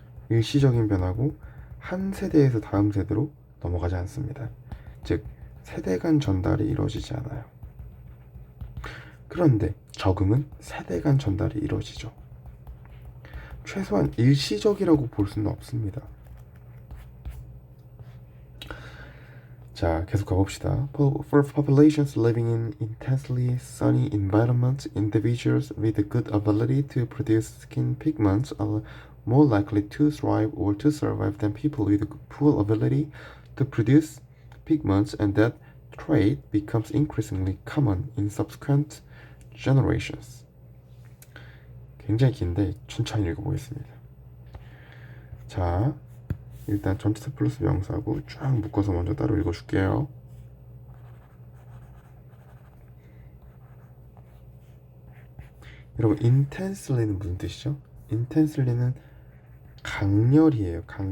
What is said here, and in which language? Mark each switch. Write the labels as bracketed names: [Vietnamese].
[Korean] 일시적인 변화고 한 세대에서 다음 세대로 넘어가지 않습니다. 즉 세대 간 전달이 이루어지지 않아요. 그런데 적응은 세대 간 전달이 이루어지죠. 최소한 일시적이라고 볼 수는 없습니다. 자, 계속 가봅시다. [English] For populations living in intensely sunny environments, individuals with a good ability to produce skin pigments are more likely to thrive or to survive than people with poor ability to produce pigments, and that trait becomes increasingly common in subsequent generations. [Korean] 굉장히 긴데 천천히 읽어보겠습니다. 자, 일단 전치사 플러스 명사하고 쫙 묶어서 먼저 따로 읽어줄게요. 여러분, intensely는 무슨 뜻이죠? intensely는 강렬히예요.